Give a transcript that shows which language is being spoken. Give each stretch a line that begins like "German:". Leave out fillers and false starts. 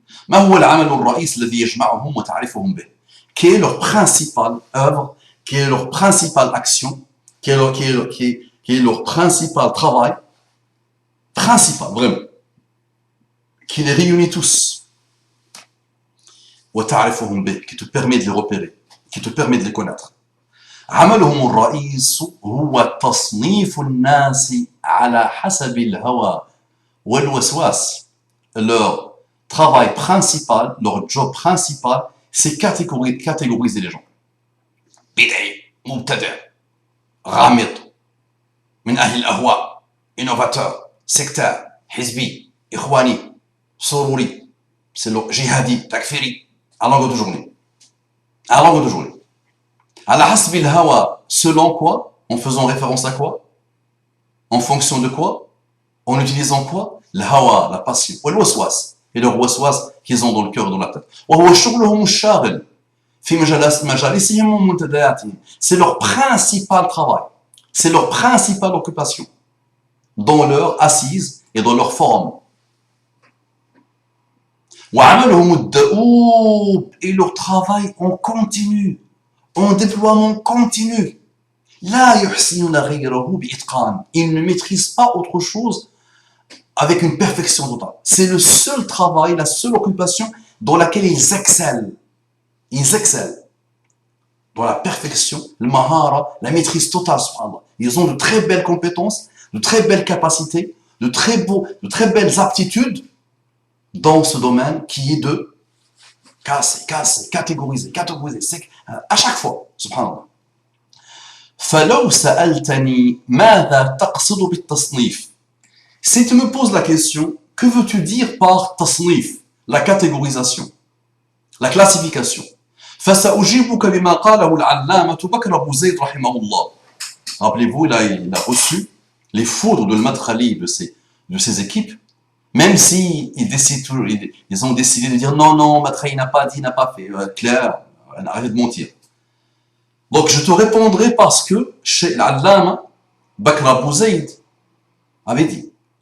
Arabic: ما هو العمل الرئيس الذي يجمعهم وتعرفهم به?
French: Quelle est leur principale œuvre, quelle est leur principale action, quel est leur principal travail, principal, vraiment, qui les réunit tous.
Arabic: وتعرفهم به,
French: qui te permet de les repérer, qui te permet de les connaître.
Arabic: عملهم الرئيس هو تصنيف الناس على حسب الهوى والوسواس.
French: Leur travail principal, leur job principal, c'est catégoriser les gens.
Arabic: بدعي, مبتدع, غامض, من أهل الأهواء,
French: innovateur, sectaire,
Arabic: حزبي, إخواني, سروري,
French: c'est le jihadi, takfiri. À longueur de journée. À longueur de journée.
Arabic: Ala hasbil hawa,
French: selon quoi? En faisant référence à quoi? En fonction de quoi? En utilisant quoi? Le hawa, la passion, ou le waswas, et le waswas qu'ils ont dans le cœur et dans la tête.
Arabic: وهو شغلهم الشاغل في مجالسهم ومنتدياتهم.
French: C'est leur principal travail, c'est leur principale occupation dans leur assise et dans leur forum.
Arabic: وعملهم الدؤوب,
French: et leur travail en continu, en déploiement continu.
Arabic: لا يحسنون غيره بإتقان.
French: Ils ne maîtrisent pas autre chose avec une perfection totale. C'est le seul travail, la seule occupation dans laquelle ils excellent. Ils excellent dans la perfection, le mahara, la maîtrise totale, subhanallah. Ils ont de très belles compétences, de très belles capacités, de très belles aptitudes dans ce domaine qui est de casser, catégoriser, à chaque fois, subhanallah.
Arabic: فلو سألتني ماذا تقصد بالتصنيف?
French: Si tu me poses la question, que veux-tu dire par tasnif, la catégorisation, la classification?
Arabic: فسأجيبك بما قاله العلامة بكر أبو زيد رحمه الله.
French: Rappelez-vous, là, il a reçu les foudres de Madkhali de ses équipes, même si ils ont décidé de dire non, Madkhali n'a pas dit, n'a pas fait. Claire, arrêtez de mentir. Donc je te répondrai parce que chez l'Allama, Bakr Abu Zayd avait dit.